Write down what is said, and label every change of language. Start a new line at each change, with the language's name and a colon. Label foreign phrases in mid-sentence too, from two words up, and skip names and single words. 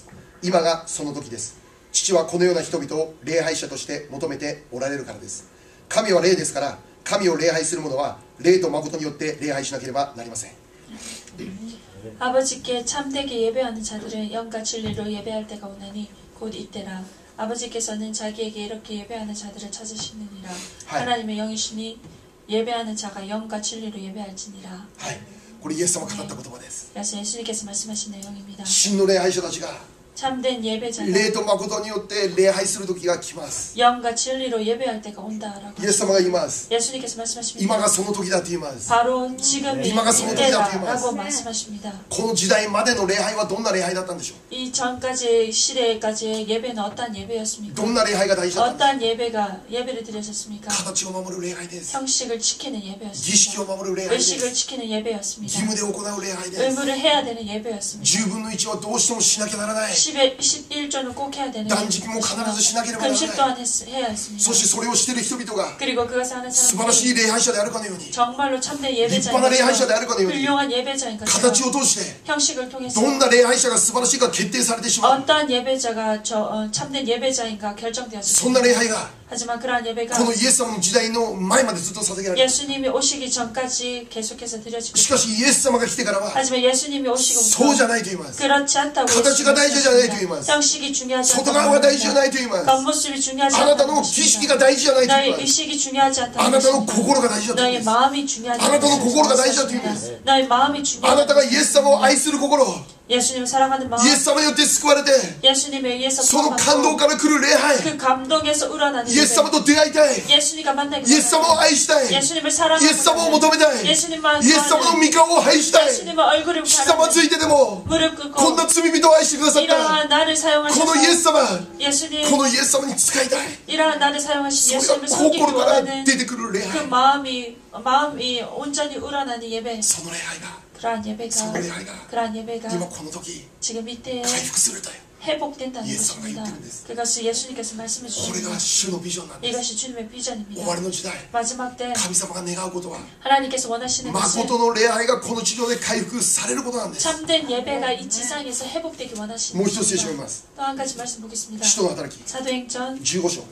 Japanese: 今がその時です。父はこのような人々を礼拝者として求めておられるからです。神は霊ですから、神を礼拝する者は霊と誠によって礼拝しなければなりません。
Korean: 아버지께 참되게 예배하는 자들은 영과 진리로 예배할 때가 오나니 곧 이때라. 아버지께서는 자기에게 이렇게 예배하는 자들을 찾으시느니라. 하나님의 영이시니 예배하는 자가 영과 진리로 예배할지니라.
Japanese: はい、これイエス様が語った言葉です。
Korean: 그래서 예수님께서 말씀하신 내용입니다.
Japanese: 真の礼拝者たちが
Korean: 참된 예배자가
Japanese: 霊と誠によって礼拝する時が来ます。
Korean: 영과 진리로 예배할 때가 온다라고
Japanese: イエス様が言います。
Korean: 예수님께서 말씀하십니다.
Japanese: 今がその時だと言います。
Korean: 바로 지금이
Japanese: 이마가
Korean: 이때다라고 말씀하십니다.
Japanese: この時代までの礼拝はどんな礼拝だったんでしょ
Korean: 이 전까지 시대까지의 예배는 어떤 예배였습니까?
Japanese: う。どんな礼拝が大事だったんでしょ
Korean: 어떤 예배를 드렸었습니까?
Japanese: う。形を守る礼拝です。
Korean: 형식을 지키는
Japanese: 儀式
Korean: 예배였습니다.
Japanese: を守る礼拝です。
Korean: 의식을 지키는
Japanese: 義
Korean: 예배였습니다.
Japanese: 務で行う礼拝です。
Korean: 의무를 해야 되는 예배였습니다.
Japanese: 10 分の1はどうしてもしなきゃならない。
Korean: 11조는 꼭 해야 되는
Japanese: 断食も必ずしなければならない。
Korean: 금식 또한 해야 했습니다.
Japanese: そしてそれをしている人々が
Korean: 그리고 그것을 하는
Japanese: 素晴らし
Korean: 사람들이
Japanese: い礼拝者であるかのように
Korean: 정말로 참된
Japanese: 立派な礼拝者であるかのように
Korean: 훌륭한 예배자인
Japanese: 形
Korean: 것처럼
Japanese: を通して
Korean: 형식을 통해서
Japanese: どんな礼拝者が素晴らしいか決定されてしまう。
Korean: 어떤 예배자가 참된 예배자인가 결정되었습니다.
Japanese: そんな礼拝が
Korean: 하지만 그러한 예배가
Japanese: このイエス様の時代の前までずっと捧げられる。
Korean: 예수님이 오시기 전까지 계속해서 드려지고
Japanese: しかしイエス様が来てからは
Korean: 하지만 예수님이 오시고
Japanese: そうじゃないと言います。
Korean: 그렇지 않다고
Japanese: 가치가 大事じゃないと言います
Korean: 형식이 중요하지
Japanese: 外側が大事じゃ
Korean: 않다고
Japanese: ないと言います。
Korean: 겉모습이 중요하지
Japanese: あなた
Korean: 않다는
Japanese: の儀式
Korean: 것입니다.
Japanese: が大事じゃないと言い
Korean: 너의
Japanese: ます。
Korean: 의식이 중요하지
Japanese: あ
Korean: 않다는
Japanese: なたの
Korean: 것입니다.
Japanese: 心が大事だと言い
Korean: 너의
Japanese: ます。
Korean: 마음이 중요하지
Japanese: あなたの心が大事だと
Korean: 않다는
Japanese: 言います
Korean: 것입니다. 너의 마음이
Japanese: あなた
Korean: 중요하지
Japanese: がイエス様を愛する心、
Korean: 예수님을 사랑하는 마음
Japanese: イエス様によって救われて、
Korean: 예수님에 의해서
Japanese: その感動
Korean: 구원받고
Japanese: から来る礼拝、
Korean: 그 감동에서 우러나는
Japanese: イエス様
Korean: 예배
Japanese: と出会いたい、
Korean: 예수님과 만나기
Japanese: イエス様を愛したい、イエ
Korean: 예수님을
Japanese: ス
Korean: 사랑하고
Japanese: 様を求めたい、イエ
Korean: 예수님만
Japanese: ス様の
Korean: 구하는
Japanese: 御顔を愛したい、
Korean: 예수님의 얼굴을
Japanese: ひざま
Korean: 바라는
Japanese: ずいてでも、
Korean: 무릎
Japanese: こ
Korean: 꿇고
Japanese: んな罪人を愛してくださった、
Korean: 이러한 나를
Japanese: このイエス
Korean: 사용하셔서
Japanese: 様、
Korean: 예수님
Japanese: このイエス様に使いたい。
Korean: 이러한 나를 사용하신
Japanese: それ
Korean: 예수님을
Japanese: が
Korean: 섬기기
Japanese: 心から
Korean: 원하는
Japanese: 出てくる礼
Korean: 그
Japanese: 拝。
Korean: 마음이 온전히 우러나는 예배
Japanese: その礼拝が、
Korean: 그러한 예배가
Japanese: その礼拝が
Korean: 그러한 예배가
Japanese: 今この時
Korean: 지금 이때에
Japanese: 回復するという
Korean: 회복된다는 예수가 것입니다.
Japanese: 言ってるんです.
Korean: 그것을 예수님께서 말씀해
Japanese: これ
Korean: 주십니다.
Japanese: が主のビジョンなんです.
Korean: 이것이 주님의
Japanese: 終
Korean: 비전입니다.
Japanese: わりの時代
Korean: 마지막 때
Japanese: 神様が願うことは
Korean: 하나님께서 원하시는 것은
Japanese: 誠の礼拝がこの地上で回復されることなんです.
Korean: 참된 예배가 이 지상에서 회복되기 원하시는
Japanese: もう一つ聖書を読み
Korean: 것입니다.
Japanese: ます.
Korean: 또 한 가지 말씀 보겠습니다.
Japanese: 使徒の働き
Korean: 사도행전
Japanese: 15章